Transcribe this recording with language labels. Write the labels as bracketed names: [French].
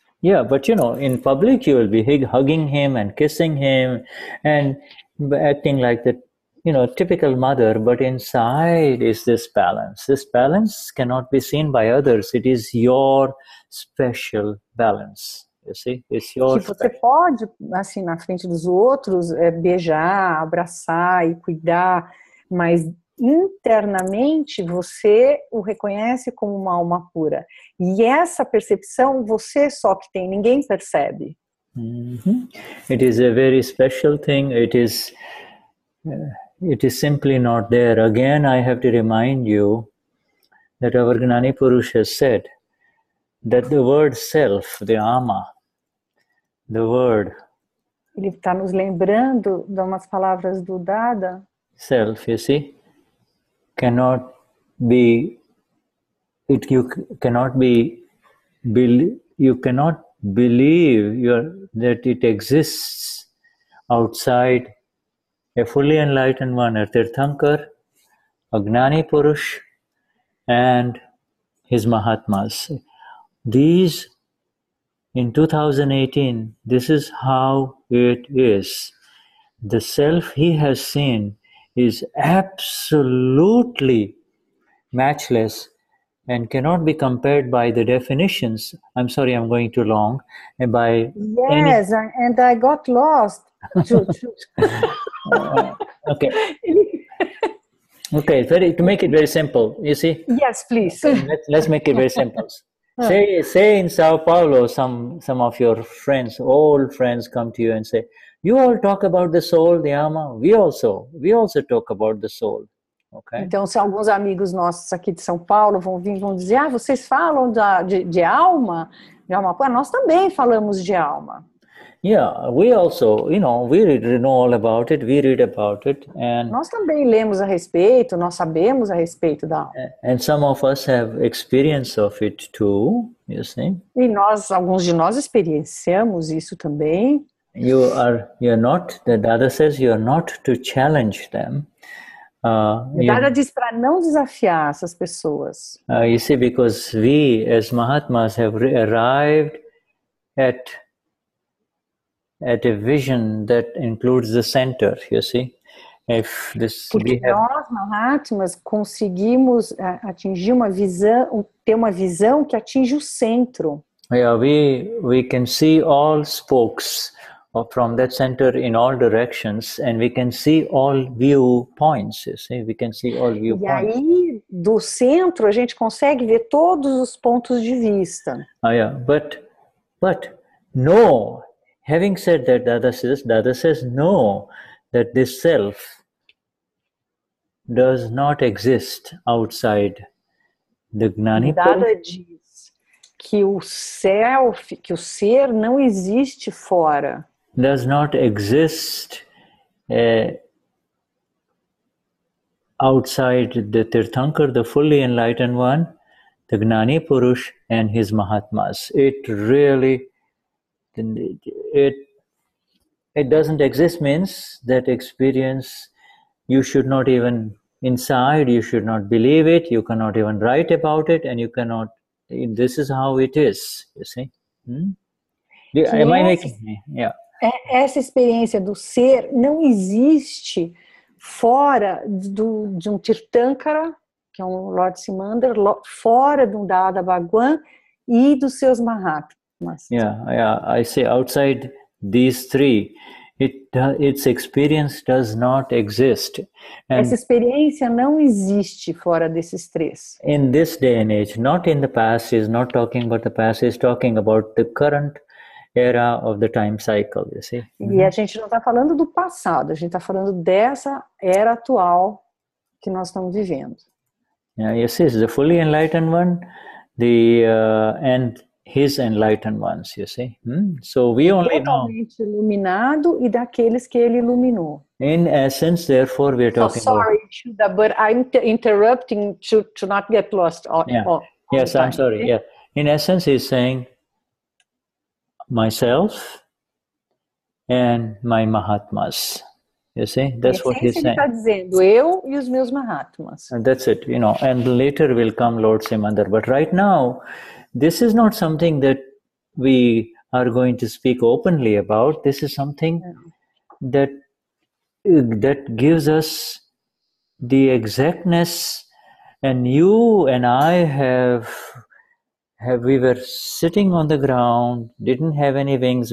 [English] Yeah, but in public you will be hugging him and kissing him and acting like the, typical mother, but inside is this balance. This balance cannot be seen by others. It is your special balance. You see, it's your [Portuguese] que você pode, assim, na frente dos outros, beijar, abraçar e cuidar, mas internamente você o reconhece como uma alma pura. E essa percepção você só que tem, ninguém percebe. [English] It is a very special thing. It is simply not there. Again, I have to remind you that our Gnani Purush has said that the word self, the ama, the word. [Portuguese] Ele está nos lembrando de umas palavras do Dada. [English] Self, you see, cannot be. You cannot believe that it exists outside a fully enlightened one, a Tirthankar, a Gnani Purush, and his Mahatmas. These, in 2018, this is how it is. The self he has seen is absolutely matchless and cannot be compared by the definitions. I'm sorry, I'm going too long. And I got lost. Okay. Okay, to make it very simple, you see? Yes, please. Let's make it very simple. Say in Sao Paulo, some of your friends, old friends, come to you and say, you all talk about the soul, the alma. We also talk about the soul. Okay. [Portuguese] Então, se alguns amigos nossos aqui de São Paulo vão vir e vão dizer, vocês falam de alma, nós também falamos de alma. [English] Yeah, we also, we know all about it, we read about it. And [Portuguese] nós também lemos a respeito, nós sabemos a respeito da alma. [English] And some of us have experience of it too, you see. [Portuguese] E alguns de nós experienciamos isso também. [English] You're not, the Dada says, you're not to challenge them. [Portuguese] Dada diz para não desafiar essas pessoas. [English] You see, because we as Mahatmas have arrived at a vision that includes the center, you see. [Portuguese] Porque nós, Mahatmas, conseguimos atingir ter uma visão que atinge o centro. [English] Yeah, we can see all spokes from that center in all directions, and we can see all viewpoints. You see, we can see all viewpoints. [Portuguese] E aí, do centro, a gente consegue ver todos os pontos de vista. [English] Yeah, but no. Having said that, Dada says no, that this self does not exist outside the Gnani Purush. [Portuguese] Dada diz que o ser não existe fora. [English] Does not exist outside the Tirthankar, the fully enlightened one, the Gnani Purush and his Mahatmas. It really, it doesn't exist means that experience, you should not even, inside, you should not believe it, you cannot even write about it, and you cannot, this is how it is, you see. Am I making? Yeah. [Portuguese] Essa experiência do ser não existe fora de um Tirthankara, que é um Lord Simandhar, fora de um Dada Bhagwan e dos seus Mahatmas. [English] Yeah, I say outside these three, its experience does not exist. And [Portuguese] essa experiência não existe fora desses três. [English] in this day and age, not in the past, is not talking about the past, is talking about the current era of the time cycle, you see. [Portuguese] E a gente não está falando do passado, a gente está falando dessa era atual que nós estamos vivendo. [English] Yeah, you see, the fully enlightened one, and his enlightened ones, you see. So we only know. [Portuguese] Totalmente iluminado e daqueles que ele iluminou. [English] In essence, therefore, we are talking sorry, Shuddha, but I'm interrupting to not get lost. Yes, I'm sorry. Yeah. In essence, he's saying myself and my Mahatmas. You see, that's what he's saying. [Portuguese] Ele está dizendo eu e os meus Mahatmas. [English] And that's it, you know. And later will come Lord Simandar. But right now, this is not something that we are going to speak openly about. This is something that gives us the exactness. And you and I we were sitting on the ground, didn't have any wings.